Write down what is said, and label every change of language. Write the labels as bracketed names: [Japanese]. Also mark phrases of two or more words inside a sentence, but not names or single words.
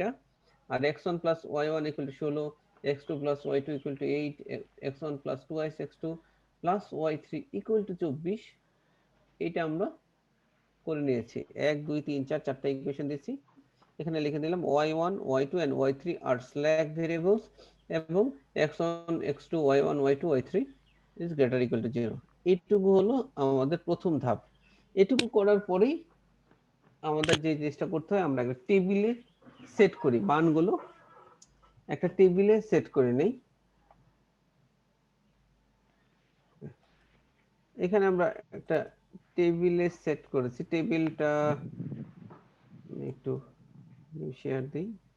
[English] আর x1 plus y1 equal to 16, x2 plus y2 equal to 8, x1 plus 2x x2 plus y3 equal to 24, [Bangla] এটা আমরা করে নিয়েছি। 1 2 3 4 চারটা ইকুয়েশন দিয়েছি, এখানে লিখে দিলাম [English] y1 y2 and y3 are slack variables [Bangla] এবং [English] x1 x2 y1 y2 y3 is greater equal to 0। [Bangla] এইটুকু হলো আমাদের প্রথম ধাপ। এটুকু করার পরেই আমাদের যে জিনিসটা করতে হয়, আমরা একটা টেবিলে সেট করি মানগুলো, একটা টেবিলে সেট করে নেই। এখানে আমরা একটা টেবিলে সেট করেছি, টেবিলটা একটু শেয়ার দিই।